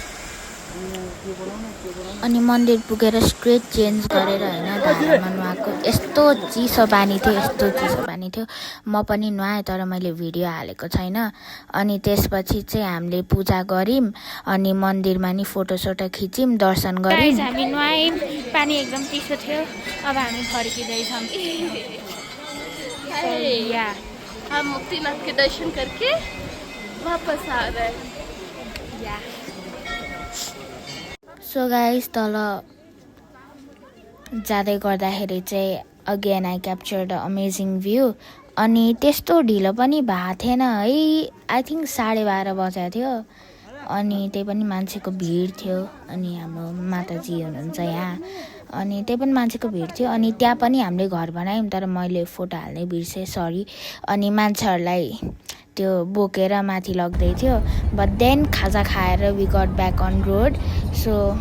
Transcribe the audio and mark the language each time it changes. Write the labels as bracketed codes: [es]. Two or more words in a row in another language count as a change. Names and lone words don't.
[ne] अनि मन्दिर पुगेर [en] straight change [ne] गरेर होइन धारामा नुहाएको यस्तो चिसो पानी थियो म पनि नुहाएँ तर मैले भिडियो हालेको छैन अनि त्यसपछि चाहिँ हामीले पूजा गऱ्यौँ अनि मन्दिरमा नि फोटोसोटो खिच्यौँ दर्शन गऱ्यौँ हामी नुहायौँ पानी एकदम चिसो थियो अब हामी फर्किँदैछौँ या [hi] हम मुक्तिनाथ के दर्शन करके वापस आ रहे हैं या [en] so guys [ne] तल जाँदै गर्दाखेरि चाहिँ [en] again I capture the amazing view [ne] अनि त्यस्तो ढिलो पनि भएको थिएन है [en] I think [ne] 12:30 बजेको थियो अनि त्यही पनि मान्छेको भिड थियो अनि हाम्रो माताजी हुनुहुन्छ यहाँ अनि त्यही पनि मान्छेको भिड थियो अनि त्यहाँ पनि हामीले घर बनायौँ तर मैले फोटो हाल्नै बिर्सेँ सरी अनि मान्छेहरूलाई त्यो बोकेर माथि लग्दै थियो [en] but then [ne] खाजा खाएर [en] we got back on road so